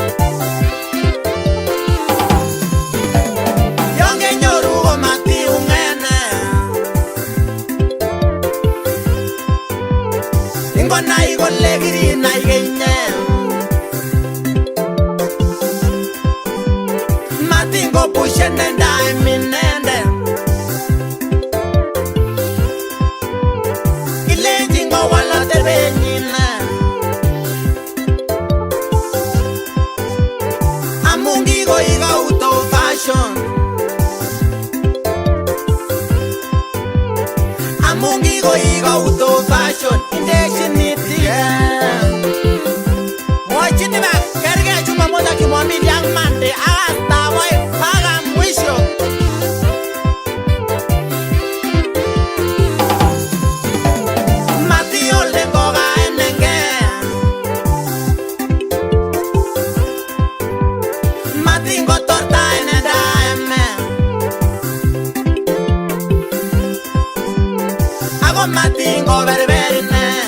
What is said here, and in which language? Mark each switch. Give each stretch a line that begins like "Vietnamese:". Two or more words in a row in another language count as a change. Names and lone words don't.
Kalenjin: yon kenyoru komatiung'ene ingonai kole kirinai kenye matingopushenen daiminende ilenji ngowal atebenyine amu kikoik
English: out of fashion
Kalenjin: amu kikoik
English: out of fashion
Kalenjin: indechiniti mwachini bak kergei Jumamosi ak Jumapili ak Monday akastawai
Swahili: mpaka mwisho
Kalenjin: matiole ngokaenenge matingotortaene daeme ako matingoberberine